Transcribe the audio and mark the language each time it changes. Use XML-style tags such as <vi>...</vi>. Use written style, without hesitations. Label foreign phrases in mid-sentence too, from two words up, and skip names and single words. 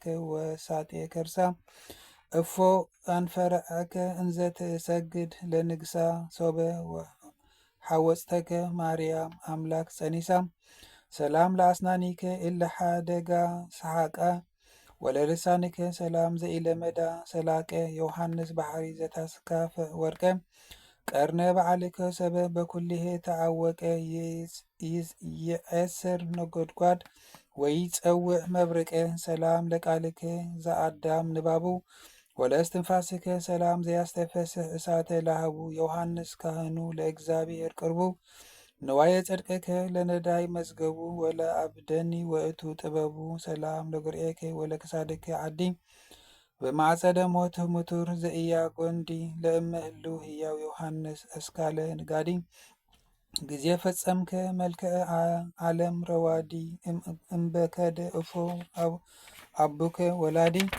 <gez>ወሳጤ ከርሳ እፎ አንፈርዐከ እንዘ ትሰግድ ለንግሳ ሶበ ሓወፅተከ ማርያም አምላክ ጸኒሳ ሰላም ለአስናኒከ እለ ሓደጋ ሰሓቃ ወለልሳንከ ሰላም ዘኢለመዳ ሰላቀ ዮሐንስ ባሕሪ ዘታስካፈ ወርቀ ቀርነ በዓልከ ሰበብ በኩልሄ ተዓወቀ ይዔስር ነጎድጓድ ወይጸውዕ መብርቀ ሰላም ለቃልከ ዘአዳም ንባቡ ወለእስትንፋስከ ሰላም ዘያስተፈስሕ እሳተ ላህቡ ዮሐንስ ካህኑ ለእግዚአብሔር ቅርቡ ንዋየ ጽድቅከ ለነዳይ መዝገቡ ወለአብደኒ ወእቱ ጥበቡ ሰላም ለጉርኤከ ወለክሳድከ ዓዲ በማዕጸደ ሞት ሙቱር ዘእያ ጐንዲ ለእመህሉ ህያው ዮሐንስ እስካለ ንጋዲ ጊዜ ፈጸምከ መልክዐ ዓለም ረዋዲ እምበከደ እፎ አቡከ ወላዲ</gez>